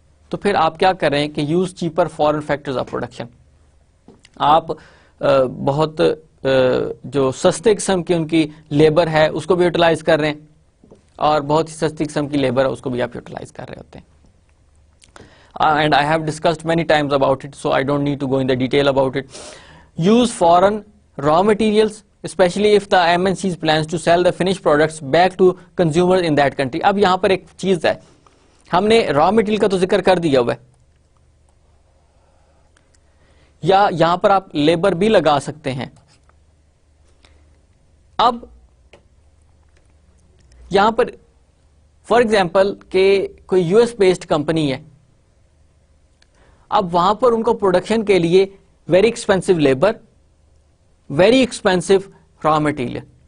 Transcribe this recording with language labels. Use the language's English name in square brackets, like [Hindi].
[Urdu] تو پھر آپ کیا کر رہے ہیں کہ [English] Use cheaper foreign factors of production. [Urdu] آپ بہت جو سستے قسم کی ان کی لیبر ہے اس کو بھی یوٹیلائز کر رہے ہیں, اور بہت ہی سستی قسم کی لیبر ہے اس کو بھی آپ یوٹیلائز کر رہے ہوتے ہیں. [English] And I have discussed many times about it, so I don't need to go in the detail about it. Use foreign raw materials, especially if the MNCs plans to sell the finished products back to consumers in that country. [Urdu] اب یہاں پر ایک چیز ہے, ہم نے raw material کا تو ذکر کر دیا ہوا ہے, یا یہاں پر آپ لیبر بھی لگا سکتے ہیں. اب یہاں پر [English] for example [Urdu] کہ کوئی یو ایس بیسڈ کمپنی ہے, اب وہاں پر ان کو پروڈکشن کے لیے very expensive labour, very expensive raw material,